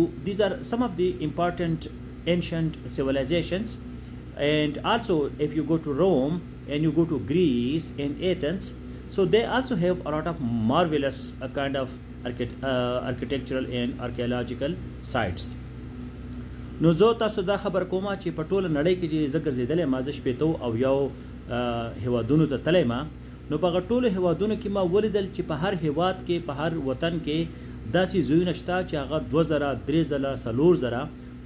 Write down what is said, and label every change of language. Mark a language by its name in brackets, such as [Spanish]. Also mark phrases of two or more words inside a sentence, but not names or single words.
[English] These are some of the important ancient civilizations. And also if you go to Rome and you go to Greece and Athens, so they also have a lot of marvelous kind of architectural and archaeological sites. [Pashto] نو زه تاسو دا خبر کومه چې په ټوله نړۍ کې چې زه ګرځېدلی ما، زه شپېتو او یو هیوادونو ته تللی ما، نو په هغه ټولو هیوادونو کې ما ولیدل چې په هر هیواد کې، په هر وطن کې داسې ځایونه شته چې هغه 2000 3000 4000.